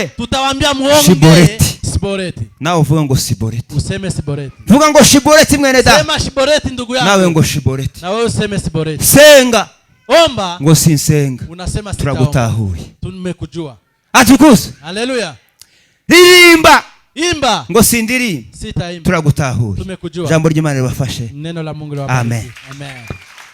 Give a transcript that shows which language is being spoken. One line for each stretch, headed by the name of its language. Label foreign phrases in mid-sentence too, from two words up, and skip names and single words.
Swahili: tutawaambia muombe
Rundi: Shiboreti.
Swahili: Siboreti.
Rundi: nawe uvuga ngo Siboreti.
Swahili: Useme Siboreti.
Rundi: Vuga ngo Shiboreti mwene data.
Swahili: Sema Shiboreti ndugu yangu.
Rundi: Nawe ngo Shiboreti.
Swahili: Na wewe useme Siboreti.
Rundi: Senga.
Swahili: Omba.
Rundi: Ngo sinsenga.
Swahili: Unasema
Rundi: turagutahuye.
Swahili: Tumekujua. Atukuze. Haleluya.
Rundi: Ririmba.
Swahili: Imba.
Rundi: Ngo sindirimba.
Swahili: Sitaimba.
Rundi: Turagutahuye.
Swahili: Tumekujua.
Rundi: Jambo ry'Imana ribafashe.
Swahili: Neno la Mungu liwabariki. Amen. Amen.